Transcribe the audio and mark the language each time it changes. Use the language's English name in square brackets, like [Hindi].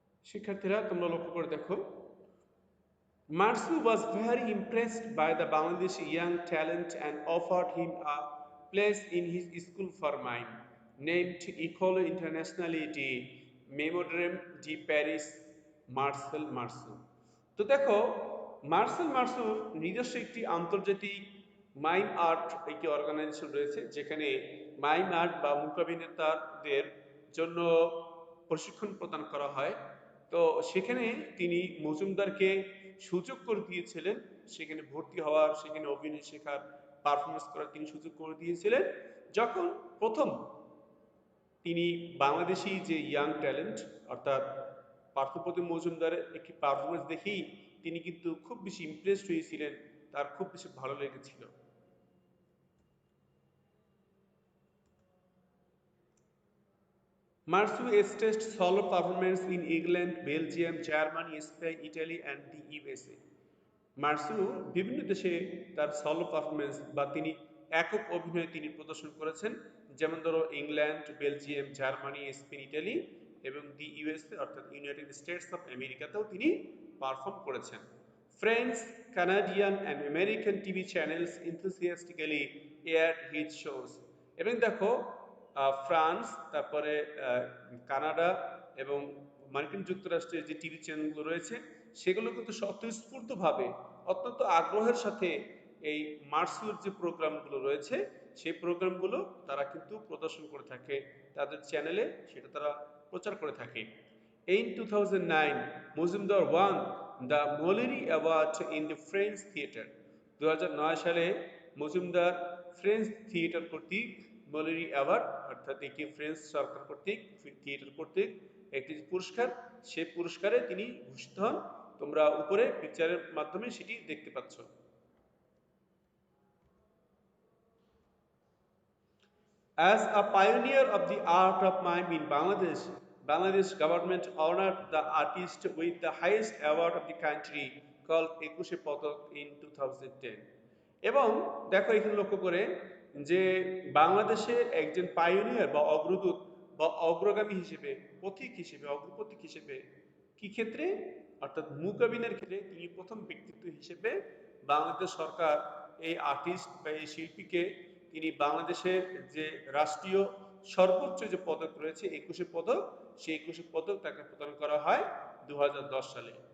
[Bangla] শিক্ষার্থীরা, তোমরা লক্ষ্য করে দেখো, [English] Marsu was very impressed by the Bangladeshi young talent and offered him a place in his school for mime, named École Internationale de Mémodrome de Paris Marcel Marceau। [Bangla] তো দেখো, Marcel মার্সুর নিজস্ব একটি আন্তর্জাতিক মাইম আর্ট একটি organisation রয়েছে, যেখানে mime art বা মূকাভিনেতাদের জন্য প্রশিক্ষণ প্রদান করা হয়। তো সেখানে তিনি মজুমদারকে সুযোগ করে দিয়েছিলেন সেখানে ভর্তি হওয়ার, সেখানে অভিনয় শেখার, পারফরমেন্স করার তিনি সুযোগ করে দিয়েছিলেন। যখন প্রথম তিনি বাংলাদেশি যে ইয়াং ট্যালেন্ট অর্থাৎ পার্থপ্রতিম মজুমদারের একটি পারফরমেন্স দেখেই তিনি কিন্তু খুব বেশি ইমপ্রেসড হয়েছিলেন, তার খুব বেশি ভালো লেগেছিল। [English] Marsu staged solo performance in England, Belgium, Germany, Spain, Italy and the USA. [Bangla] মার্সু বিভিন্ন দেশে তার সলো পারফরমেন্স বা তিনি একক অভিনয় তিনি প্রদর্শন করেছেন, যেমন ধরো England, Belgium, Germany, Spain, Italy এবং দি ইউএসএ অর্থাৎ ইউনাইটেড স্টেটস অফ আমেরিকাতেও তিনি পারফর্ম করেছেন। [English] French, Canadian and American TV channels enthusiastically aired his shows। [Bangla] এবং দেখো, ফ্রান্স, তারপরে কানাডা এবং মার্কিন যুক্তরাষ্ট্রের যে টিভি চ্যানেলগুলো রয়েছে, সেগুলো কিন্তু স্বতঃস্ফূর্তভাবে অত্যন্ত আগ্রহের সাথে এই মার্সুর যে প্রোগ্রামগুলো রয়েছে সেই প্রোগ্রামগুলো তারা কিন্তু প্রদর্শন করে থাকে তাদের চ্যানেলে, সেটা তারা প্রচার করে থাকে। [English] In 2009, Mozumdar won the Molière Award in the French Theatre। [Bangla] 2009 সালে মজুমদার ফ্রেঞ্চ থিয়েটার কর্তৃক মলিরি অ্যাওয়ার্ড, অর্থাৎ একটি ফ্রেঞ্চ সরকার কর্তৃক থিয়েটার কর্তৃক একটি পুরস্কার, সেই পুরস্কারে তিনি ভূষিত হন। তোমরা উপরে পিকচারের মাধ্যমে সেটি দেখতে পাচ্ছ। [English] As a pioneer of the art of mime in Bangladesh, Bangladesh government honored the artist with the highest award of the country called Ekushe Padak in 2010. [Bangla] এবং দেখো এখানে লক্ষ্য করে যে বাংলাদেশের একজন পাইওনিয়ার বা অগ্রদূত বা অগ্রগামী হিসেবে পথিক হিসেবে অগ্রপথিক হিসেবে কি ক্ষেত্রে অর্থাৎ মুকাবিনের ক্ষেত্রে তিনি প্রথম ব্যক্তিত্ব হিসেবে বাংলাদেশ সরকার এই আর্টিস্ট বা এই শিল্পীকে তিনি বাংলাদেশের যে রাষ্ট্রীয় সর্বোচ্চ যে পদক রয়েছে 21শে পদক, সেই 21শে পদক তাকে প্রদান করা হয় 2010 সালে।